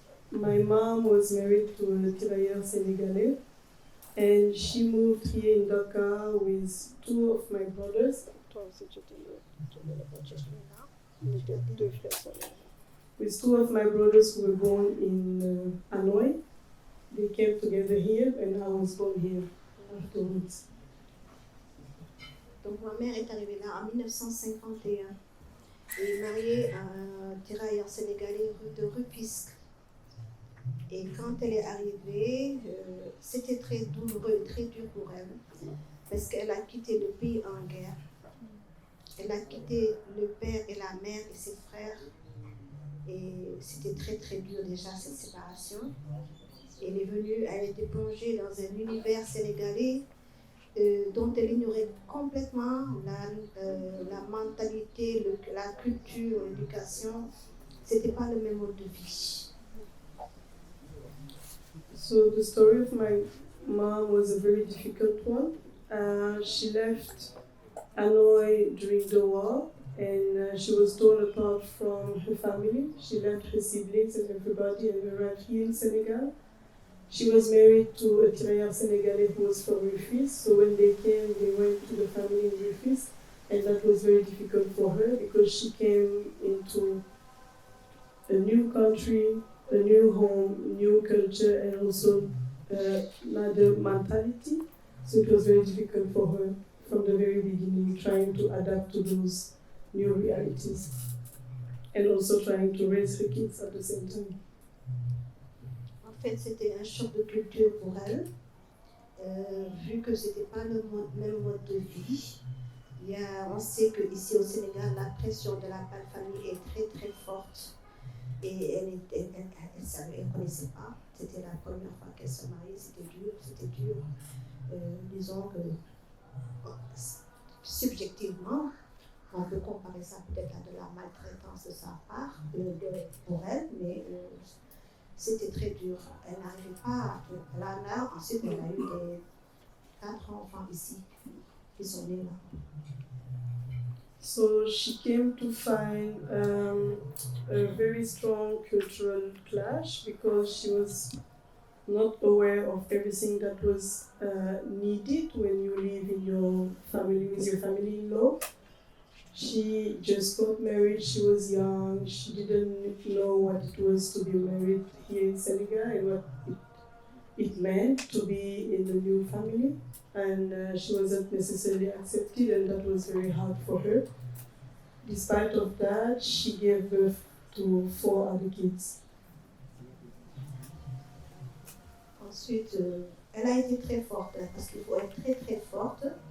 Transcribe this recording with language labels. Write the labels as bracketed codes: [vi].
[en] My mom was married to a tirailleur sénégalais, and she moved here in Dakar with 2 of my brothers. With 2 of my brothers who were born in Hanoï. They came together here, and I was born here afterwards. [fr] Donc ma mère est arrivée là en 1951 et est mariée à un tirailleur sénégalais de Rufisque. Et quand elle est arrivée, c'était très douloureux et très dur pour elle parce qu'elle a quitté le pays en guerre. Elle a quitté le père et la mère et ses frères et c'était très très dur déjà cette séparation. Elle est venue, elle était plongée dans un univers sénégalais dont elle ignorait complètement la mentalité, la culture, l'éducation. C'était pas le même mode de vie. [en] So the story of my mom was a very difficult one. She left Hanoi during the war, and she was torn apart from her family. She left her siblings and everybody and arrived here in Senegal. She was married to a tirailleur Senegalese who was from Rufisque, so when they came, they went to the family in Rufisque, and that was very difficult for her because she came into a new country, a new home, new culture, and also another mentality. So it was very difficult for her from the very beginning, trying to adapt to those new realities, and also trying to raise her kids at the same time. [fr] En fait, c'était un choc de culture pour elle, vu que ce n'était pas le même mode de vie. On sait qu'ici au Sénégal, la pression de la famille est très très forte et elle ne connaissait pas. C'était la première fois qu'elle se mariait, c'était dur. Disons que subjectivement, on peut comparer ça peut-être à de la maltraitance de sa part pour elle, mais c'était très dur. Elle n'arrivait pas à ensuite elle a eu 4 enfants ici qui sont nés là. [en] So she came to find a very strong cultural clash because she was not aware of everything that was needed when you live in your family with your family-in-law. She just got married, she was young, she didn't know what it was to be married here in Senegal and what it meant to be in the new family. And she wasn't necessarily accepted, and that was very hard for her. Despite of that, she gave birth to 4 other kids. [fr] Ensuite, elle a été très forte, parce qu'il faut être très très forte.